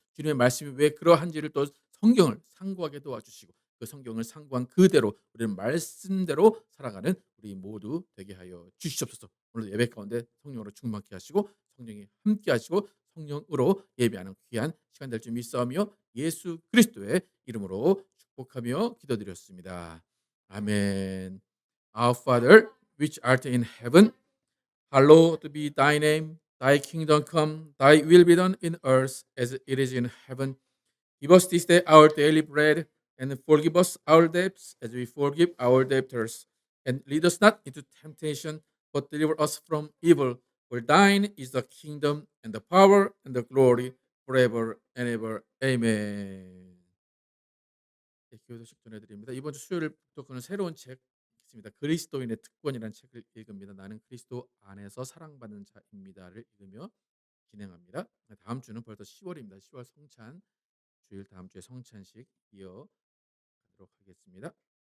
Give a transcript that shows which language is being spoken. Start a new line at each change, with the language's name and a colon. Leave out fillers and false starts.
Korean: 주님의 말씀이 왜 그러한지를 또 성경을 상고하게 도와주시고 그 성경을 상고한 그대로 우리는 말씀대로 살아가는 우리 모두 되게 하여 주시옵소서. 오늘 예배 가운데 성령으로 충만케 하시고 성령이 함께 하시고 성령으로 예배하는 귀한 시간 될 줄 믿사오며 예수 그리스도의 이름으로 축복하며 기도드렸습니다. 아멘.
English: Our Father, which art in heaven, hallowed be thy name. Thy kingdom come, thy will be done in earth as it is in heaven. Give us this day our daily bread, and forgive us our debts as we forgive our debtors. And lead us not into temptation, but deliver us from evil. For thine is the kingdom and the power and the glory forever and ever.
Korean: 아멘. 네, 교도식 전해드립니다. 이번 주 수요일 독서는 새로운 책 있습니다. 그리스도인의 특권이라는 책을 읽습니다. 나는 그리스도 안에서 사랑받는 자입니다를 읽으며 진행합니다. 다음 주는 벌써 10월입니다. 10월 성찬 주일 다음 주에 성찬식 이어가도록 하겠습니다.